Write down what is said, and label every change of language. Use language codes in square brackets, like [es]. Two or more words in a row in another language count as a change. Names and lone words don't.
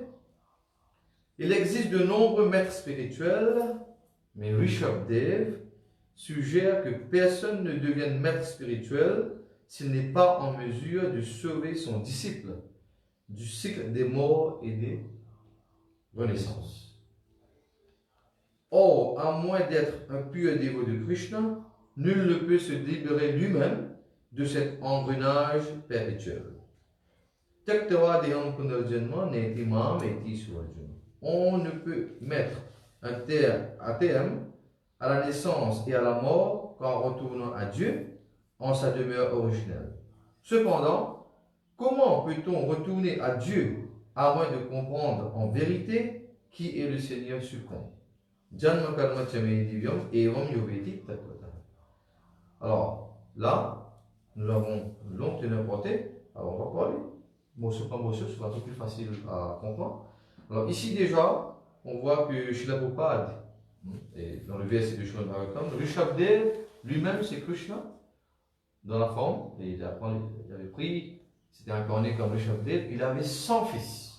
[fr] Il existe de nombreux maîtres spirituels, mais Rishabdev suggère que personne ne devienne maître spirituel s'il n'est pas en mesure de sauver son disciple du cycle des morts et des renaissances. Or, à moins d'être un pur dévot de Krishna, nul ne peut se libérer lui-même de cet engrenage perpétuel. [sa] Taktava deham punarjanma neti mam eti suvarjuna. [fr] On ne peut mettre un terme à la naissance et à la mort qu'en retournant à Dieu en sa demeure originelle. Cependant, comment peut-on retourner à Dieu à moins de comprendre en vérité qui est le Seigneur suprême? [sa] Janma karma chame divyam evam yoveti tatvata. [fr] Alors, là, nous avons une longue tenue portée. Alors, on va parler morceau par morceau, c'est un peu plus facile à comprendre. Alors, ici déjà, on voit que Srila Prabhupada, et dans le verset de Srimad Bhagavatam, Rishabdev lui-même c'est Krishna dans la forme, et il avait pris, c'était incarné comme Rishabdev, il avait 100 fils.